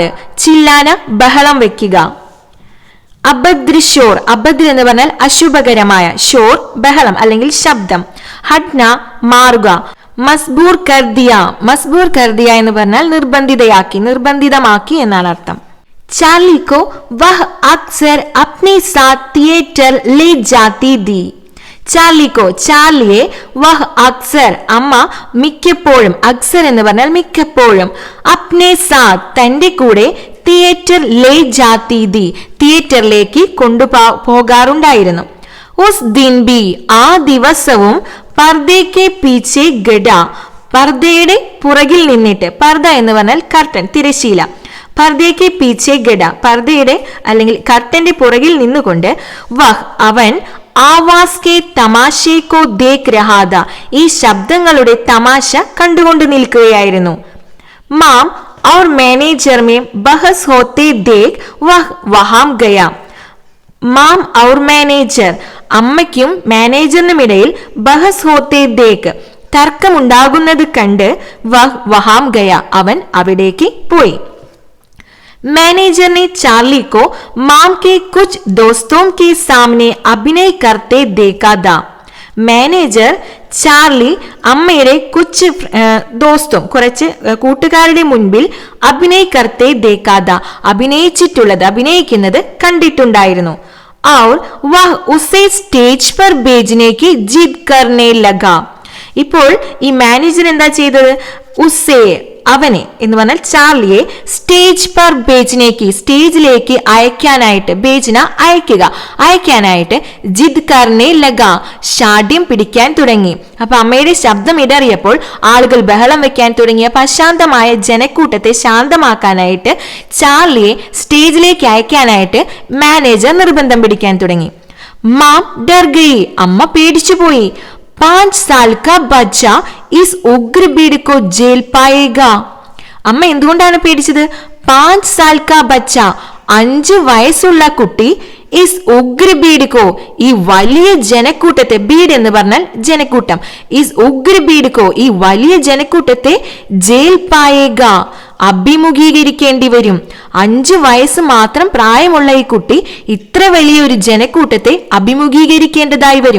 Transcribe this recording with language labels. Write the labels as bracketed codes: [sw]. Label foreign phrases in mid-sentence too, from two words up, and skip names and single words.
[ml] ചില്ലാന ബഹളം വെക്കുക. [hi] अभद्र शोर [ml] അഭദ്ര എന്ന് പറഞ്ഞാൽ അശുഭകരമായ, ഷോർ ബഹളം അല്ലെങ്കിൽ ശബ്ദം. [hi] हटना മാറുക. मजबूर कर दिया. मजबूर कर दिया [ml] എന്ന് പറഞ്ഞാൽ നിർബന്ധിതയാക്കി, നിർബന്ധിതമാക്കി എന്നാണ് അർത്ഥം. [hi] चार्ली को वह अक्सर अपने साथ थिएटर ले जाती थी. [ml] ചാർലിക്കോ, ചാർലിയെ, [hi] वह अक्सर [ml] അമ്മ മിക്കപ്പോഴും, അക്സർ എന്ന് പറഞ്ഞാൽ മിക്കപ്പോഴും, [hi] अपने साथ [ml] തന്റെ കൂടെ, [hi] थिएटर ले जाती थी [ml] തിയേറ്ററിലേക്ക് കൊണ്ടുപോകാറുണ്ടായിരുന്നു. [hi] उस दिन भी [ml] ആ ദിവസവും, [hi] पर्दे के पीछे खड़ा [ml] പർദയുടെ പുറകിൽ നിന്നിട്ട്, പർദ എന്ന് പറഞ്ഞാൽ കർട്ടൻ, തിരശീല, [hi] पर्दे के पीछे खड़ा [ml] പർദയുടെ അല്ലെങ്കിൽ കർട്ടന്റെ പുറകിൽ നിന്നുകൊണ്ട്, വഹ് അവൻ, [hi] आवाज़ के तमाशे को देख रहा था [ml] ഈ ശബ്ദങ്ങളുടെ തമാശ കണ്ടുകൊണ്ട് നിൽക്കുകയായിരുന്നു. [hi] മാം और मैनेजर में बहस होते देख वह वहां गया. माँ और मैनेजर [ml] അമ്മയ്ക്കും മാനേജറിനുമിടയിൽ [hi] बहस होते देख [ml] തർക്കമുണ്ടാകുന്നത് കണ്ട് [hi] वह वहां गया [ml] അവൻ അവിടേക്ക് പോയി. [hi] मैनेजर ने चार्ली को माम के कुछ दोस्तों के सामने अभिनय करते देखा था. [ml] മാനേജർ ചാർലി അമ്മയുടെ കുറച്ച് കൂട്ടുകാരുടെ മുൻപിൽ അഭിനയിക്കർത്തെ ദേക്കാത അഭിനയിച്ചിട്ടുള്ളത്, അഭിനയിക്കുന്നത് കണ്ടിട്ടുണ്ടായിരുന്നു. [hi] और वह उसे സ്റ്റേജ് पर भेजने की जिद करने लगा. [ml] ഇപ്പോൾ ഈ മാനേജർ എന്താ ചെയ്തത്? ഉസേ അവനെ എന്ന് പറഞ്ഞാൽ ചാർലിയെ [hi] स्टेज पर भेजने की [ml] സ്റ്റേജിലേക്ക് അയക്കാനായിട്ട്, ബേജിന അയക്കാനായിട്ട് [hi] जिद करने लगा [ml] ഷാഠ്യം പിടിക്കാൻ തുടങ്ങി. അപ്പൊ അമ്മയുടെ ശബ്ദം ഇടറിയപ്പോൾ ആളുകൾ ബഹളം വെക്കാൻ തുടങ്ങിയപ്പോൾ അശാന്തമായ ജനക്കൂട്ടത്തെ ശാന്തമാക്കാനായിട്ട് ചാർലിയെ സ്റ്റേജിലേക്ക് അയക്കാനായിട്ട് മാനേജർ നിർബന്ധം പിടിക്കാൻ തുടങ്ങി. [hi] माँ डर गई [ml] അമ്മ പേടിച്ചുപോയി. [hi] 5 साल का बच्चा इस उग्र भीड़ को जेल पाएगा. [ml] അമ്മ എന്തുകൊണ്ടാണ് പേടിച്ചത്? [hi] 5 साल का बच्चा [ml] 5 വയസ്സുള്ള കുട്ടി [hi] इस उग्र भीड़ को [ml] ഈ വലിയ ജനക്കൂട്ടത്തെ, ഭീഡ് എന്ന് പറഞ്ഞാൽ ജനക്കൂട്ടം, [hi] इस उग्र भीड़ को [ml] ഈ വലിയ ജനക്കൂട്ടത്തെ [hi] झेल पाएगा [ml] അഭിമുഖീകരിക്കേണ്ടി വരും. 5 വയസ്സ് മാത്രം പ്രായമുള്ള ഈ കുട്ടി ഇത്ര വലിയൊരു ജനക്കൂട്ടത്തെ അഭിമുഖീകരിക്കേണ്ടതായി വരും.